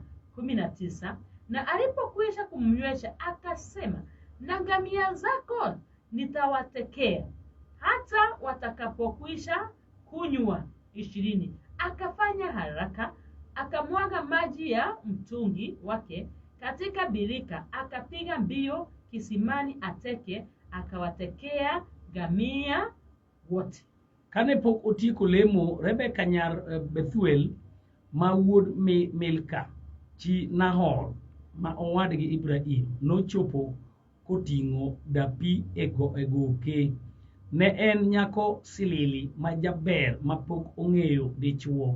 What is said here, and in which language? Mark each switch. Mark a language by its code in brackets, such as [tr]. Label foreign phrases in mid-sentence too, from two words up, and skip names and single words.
[sw] 19 Na alipokwisha kumnywesha, akasema, na ngamia zako nitawatekea hata watakapokwisha kunywa. 20 Akafanya haraka, akamwaga maji ya mtungi wake katika birika, akapiga mbio kisimani ateke, akawatekea ngamia wote. [luo] Kane pok otieko lemo, Rebeka nyar Bethuel ma wuod Milka chi Nahor ma owadgi Ibrahim nochopo koting'o dapi e goke. Ne en nyako silili ma jaber ma pok ong'eyo dichuo.